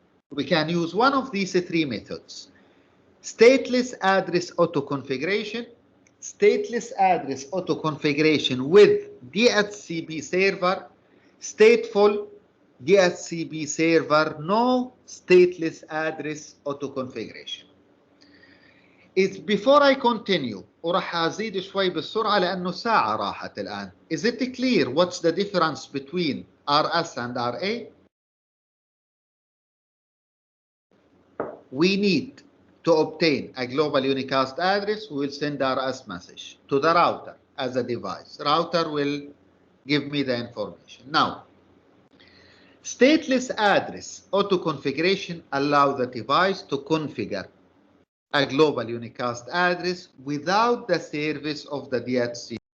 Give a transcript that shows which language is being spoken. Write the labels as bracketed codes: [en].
[en] We can use one of these three methods: stateless address auto-configuration, stateless address auto-configuration with DHCP server, stateful DHCP server, no stateless address auto-configuration. It's before I continue [ar] وراح أزيد شوي بالسرعة لأنه ساعة راحت الآن. [en] Is it clear what's the difference between RS and RA? We need to obtain a global unicast address. We will send RS message to the router as a device. Router will give me the information. Now, stateless address auto-configuration allows the device to configure a global unicast address without the service of the DHCP.